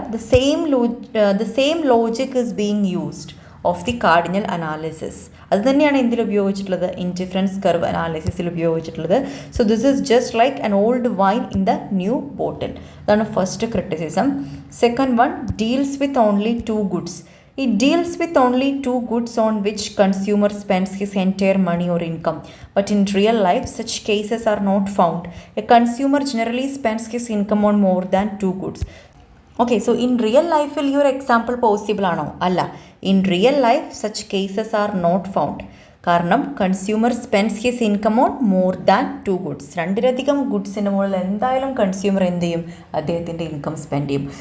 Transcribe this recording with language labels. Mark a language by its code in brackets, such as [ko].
[en] The same logic is being used of the cardinal analysis. [ml] അത് തന്നെയാണ് എന്തിൽ ഉപയോഗിച്ചിട്ടുള്ളത്? ഇൻഡിഫറൻസ് കർവ് അനാലിസിസിൽ ഉപയോഗിച്ചിട്ടുള്ളത്. [en] So this is just like an old wine in the new bottle. [ml] അതാണ് first criticism. [en] Second one, deals with only two goods. It deals with only two goods on which consumer spends his entire money or income. But in real life, such cases are not found. A consumer generally spends his income on more than two goods. Okay, so in real life, will your example possible [ml] ആണോ? അല്ല. [en] In real life, such cases are not found. കാരണം consumer spends his income on more than two goods. [ml] രണ്ടിലധികം ഗുഡ്സിൻ്റെ മുകളിൽ എന്തായാലും consumer എന്ത് ചെയ്യും? അദ്ദേഹത്തിൻ്റെ income spend ചെയ്യും.